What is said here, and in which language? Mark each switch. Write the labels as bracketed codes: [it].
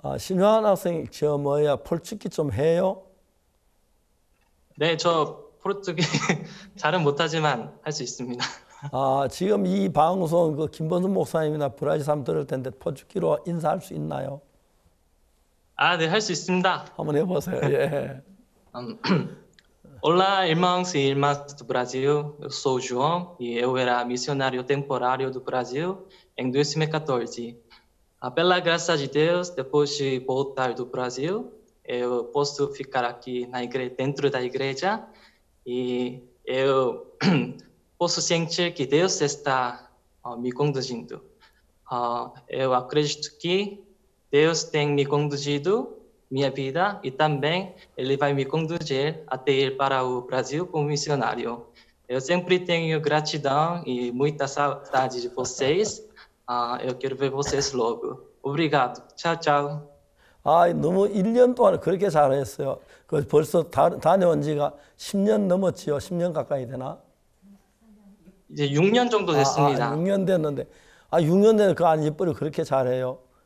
[ko] 신요한 학생 포르투기 좀 해요? 네, 저 포르투기 잘은 못하지만 할 수 있습니다. 지금 이 방송 김범수 목사님이나 브라질 사람 들을 텐데 포르투기로 인사할 수 있나요? 네, 할 수 있습니다. 한번 해보세요. 예. [pt] Olá, irmãos e irmãs do Brasil. Eu sou o João e eu era missionário temporário do Brasil em 2014. Pela graça de Deus, depois de voltar do Brasil, eu posso ficar aqui dentro da igreja e eu posso sentir que Deus está me conduzindo. Eu acredito que Deus tem me conduzido minha vida e também Ele vai me conduzir até ir para o Brasil como missionário. Eu sempre tenho gratidão e muita saudade de vocês. Eu quero ver vocês logo. Obrigado. Tchau, tchau. [ko] 너무 1년 동안 그렇게 잘했어요. 벌써 다녀온 지가 10년 넘었지요. 10년 가까이 되나? 이제 6년 정도 됐습니다. 6년 됐는데 6년 되는 그 안에 예쁘게 그렇게 잘해요.